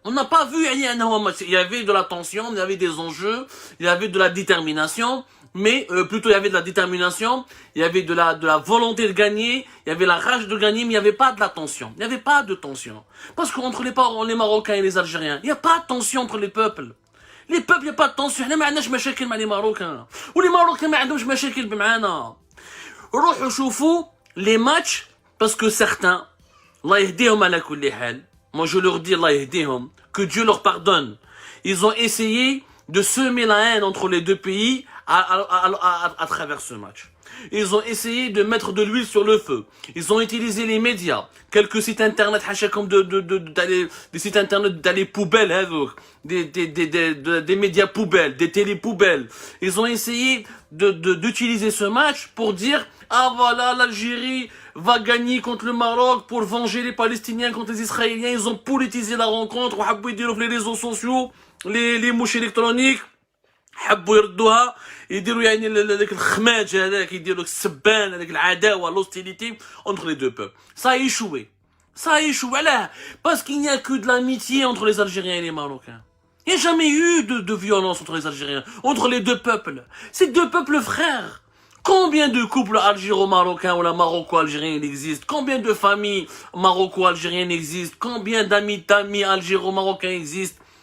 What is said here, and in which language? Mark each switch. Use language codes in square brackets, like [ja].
[fr] On n'a pas vu [ar] يعني أنه [fr] un match. Il y avait de la tension, il y avait des enjeux, il y avait de la détermination, mais plutôt il y avait de la détermination, il y avait de la volonté de gagner, il y avait la rage de gagner, mais il n'y avait pas de la tension. Il n'y avait pas de tension. Parce qu'entre les Marocains et les Algériens, il n'y a pas de tension entre les peuples. Les peuples, il n'y a pas de tension. [ar] احنا ما عندناش مشاكل مع [fr] les Marocains. [ar] ولي Marocains ما عندهمش مشاكل معانا. روحوا شوفوا [fr] les matchs, parce que certains, Allah yahdihum ala kulli hal, moi je leur dis Allah yahdihum, que Dieu leur pardonne. Ils ont essayé de semer la haine entre les deux pays à travers ce match. Ils ont essayé de mettre de l'huile sur le feu. Ils ont utilisé les médias, quelques sites internet, comme des sites internet d'aller poubelles, des médias poubelles, des télé poubelles. Ils ont essayé d'utiliser ce match pour dire ah voilà, l'Algérie va gagner contre le Maroc pour venger les Palestiniens contre les Israéliens. Ils ont politisé la rencontre. Les réseaux sociaux, les mouches électroniques. [ar] حبوا يردوها يديروا يعني هذاك الخماج هذاك يديروا السبان هذاك العداوه [fr] l'hostilité entre les deux peuples. Ça a échoué. Ça a échoué là parce qu'il n'y a que de l'amitié entre les Algériens et les Marocains. Il n'y a jamais eu de violence entre les Algériens, entre les deux peuples. C'est deux peuples frères. Combien de couples algéro-marocains ou la maroco-algérienne existent? Combien de familles maroco-algériennes existent? Combien d'amis algéro-marocains existent?